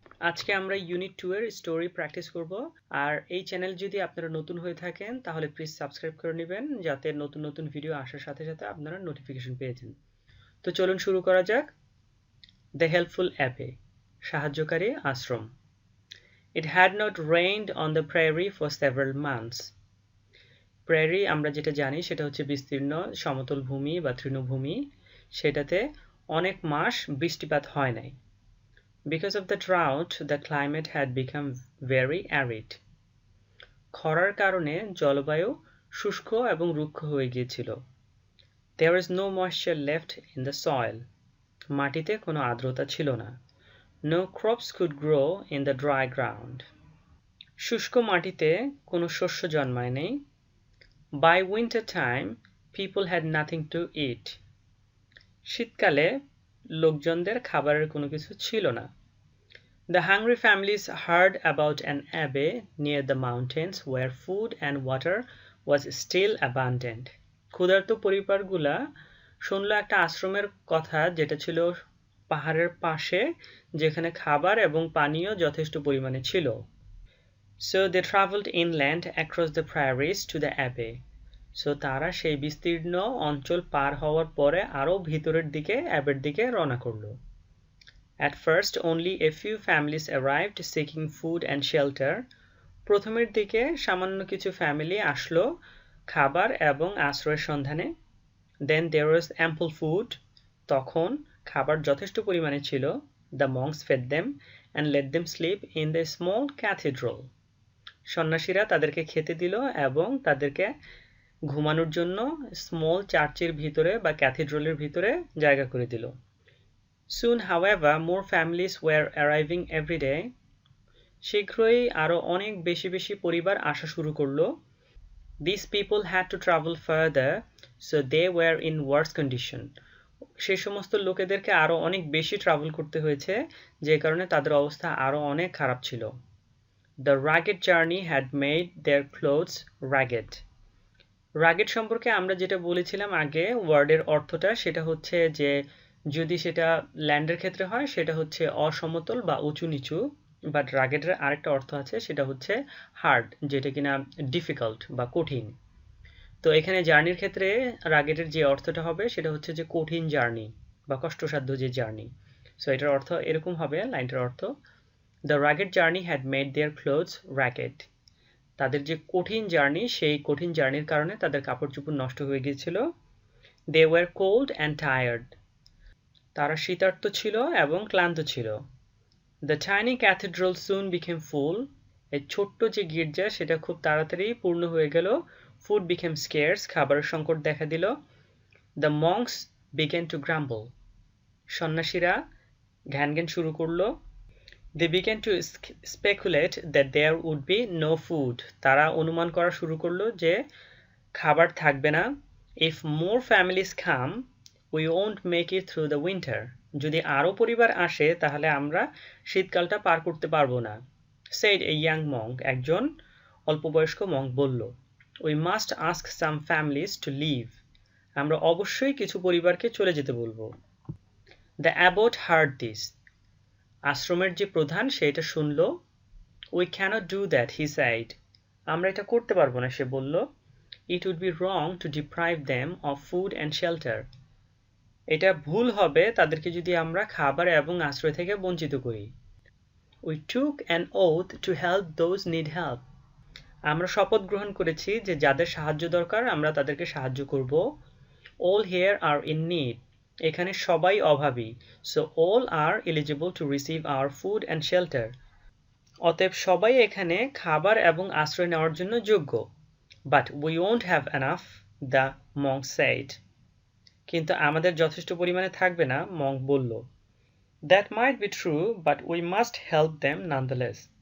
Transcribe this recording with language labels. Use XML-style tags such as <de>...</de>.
<bn>আজকে আমরা ইউনিট 2 এর স্টোরি প্র্যাকটিস করব। আর এই চ্যানেল যদি আপনারা নতুন হয়ে থাকেন তাহলে প্লিজ সাবস্ক্রাইব করে নেবেন, যাতে নতুন নতুন ভিডিও আসার সাথে সাথে আপনারা নোটিফিকেশন পেয়ে যান। তো চলুন শুরু করা যাক।</bn> <en>the helpful abbey,</en> <bn>সাহায্যকারী আশ্রম।</bn> <en>It had not rained on the prairie for several months.</en> <bn>Prairie আমরা যেটা জানি সেটা হচ্ছে বিস্তীর্ণ সমতল ভূমি বা তৃণভূমি, সেটাতে অনেক মাস বৃষ্টিপাত হয় নাই।</bn> <en>Because of the drought, the climate had become very arid.</en> <bn>খরার কারণে জলবায়ু শুষ্ক এবং রুক্ষ হয়ে গিয়েছিল।</bn> <en>There was no moisture left in the soil.</en> <bn>মাটিতে কোনো আর্দ্রতা ছিল না।</bn> <en>No crops could grow in the dry ground.</en> <bn>শুষ্ক মাটিতে কোনো শস্য জন্মায় নেই।</bn> <en>By winter time, people had nothing to eat.</en> <bn>শীতকালে লোকজনদের খাবারের কোনো কিছু ছিল না।</bn> <en>The hungry families heard about an abbey near the mountains where food and water was still abundant.</en> <bn>ক্ষুধার্ত পরিবারগুলা শুনল একটা আশ্রমের কথা যেটা ছিল পাহাড়ের পাশে, যেখানে খাবার এবং পানীয় যথেষ্ট পরিমাণে ছিল।</bn> <en>So they traveled inland across the prairies to the abbey.</en> <bn>So তারা সেই বিস্তীর্ণ অঞ্চল পার হওয়ার পরে আরো ভিতরের দিকে অ্যাবের দিকে রওনা করলো।</bn> <en>At first only a few families arrived seeking food and shelter.</en> <bn>প্রথমের দিকে সামান্য কিছু ফ্যামিলি আসলো খাবার এবং আশ্রয়ের সন্ধানে।</bn> <en>Then there was ample food.</en> <bn>তখন খাবার যথেষ্ট পরিমাণে ছিল।</bn> <en>The monks fed them and let them sleep in the small cathedral.</en> <bn>সন্ন্যাসীরা তাদেরকে খেতে দিল এবং তাদেরকে ঘুমানোর জন্য স্মল চার্চের ভিতরে বা ক্যাথিড্রালের ভিতরে জায়গা করে দিল।</bn> <en>Soon, however, more families were arriving every day.</en> <bn>শীঘ্রই আরো অনেক বেশি বেশি পরিবার আসা শুরু করলো।</bn> <en>These people had to travel further, so they were in worse condition.</en> <bn>সেই সমস্ত লোকেদেরকে আরো অনেক বেশি ট্রাভেল করতে হয়েছে, যে কারণে তাদের অবস্থা আরো অনেক খারাপ ছিল।</bn> <en>The rugged journey had made their clothes ragged.</en> <bn>Rugged সম্পর্কে আমরা যেটা বলেছিলাম আগে, ওয়ার্ডের অর্থটা সেটা হচ্ছে যে যদি সেটা ল্যান্ডের ক্ষেত্রে হয় সেটা হচ্ছে অসমতল বা উঁচু নিচু, বাট রাগেডের আরেকটা অর্থ আছে সেটা হচ্ছে হার্ড, যেটা কিনা ডিফিকাল্ট বা কঠিন। তো এখানে জার্নির ক্ষেত্রে রাগেডের যে অর্থটা হবে সেটা হচ্ছে যে কঠিন জার্নি বা কষ্টসাধ্য যে জার্নি। সো এটার অর্থ এরকম হবে, লাইনটার অর্থ</bn> <en>The rugged journey had made their clothes ragged.</en> <bn>তাদের যে কঠিন জার্নি, সেই কঠিন জার্নির কারণে তাদের কাপড় চোপড় নষ্ট হয়ে গিয়েছিল।</bn> <en>They were cold and tired.</en> <bn>তারা শীতার্ত ছিল এবং ক্লান্ত ছিল।</bn> <en>The tiny cathedral soon became full.</en> <bn>এই ছোট্ট যে গির্জা সেটা খুব তাড়াতাড়ি পূর্ণ হয়ে গেল।</bn> <en>food became scarce,</en> <bn>খাবারের সংকট দেখা দিল।</bn> <en>The monks began to grumble.</en> <bn>সন্ন্যাসীরা ঘ্যান ঘ্যান শুরু করলো।</bn> <en>They began to speculate that there would be no food.</en> <bn>তারা অনুমান করা শুরু করলো যে খাবার থাকবে না।</bn> <en>If more families come, we won't make it through the winter.</en> <bn>যদি আরো পরিবার আসে তাহলে আমরা শীতকালটা পার করতে পারবো না।</bn> <en>Said a young monk.</en> <bn>একজন অল্পবয়স্ক মঙ্ক বলল।</bn> <en>We must ask some families to leave.</en> <bn>আমরা অবশ্যই কিছু পরিবারকে চলে যেতে বলবো।</bn> <en>The abbot heard this.</en> <bn>আশ্রমের যে প্রধান সেটা শুনল।</bn> <en>We cannot do that, he said.</en> <bn>আমরা এটা করতে পারবো না, সে বলল।</bn> <en>It would be wrong to deprive them of food and shelter.</en> <bn>এটা ভুল হবে তাদেরকে যদি আমরা খাবার এবং আশ্রয় থেকে বঞ্চিত করি।</bn> <en>We took an oath to help those need help.</en> <bn>আমরা শপথ গ্রহণ করেছি যে যাদের সাহায্য দরকার আমরা তাদেরকে সাহায্য করব।</bn> <en>All here are in need.</en> <bn>এখানে সবাই অভাবী।</bn> <en>So all are eligible to receive our food and shelter.</en> <bn>অতএব সবাই এখানে খাবার এবং আশ্রয় নেওয়ার জন্য যোগ্য।</bn> <en>But we won't have enough, the monk said.</en> <bn>কিন্তু আমাদের যথেষ্ট পরিমাণে থাকবে না, মঙ্ক বলল।</bn> <en>That might be true, but we must help them nonetheless.</en>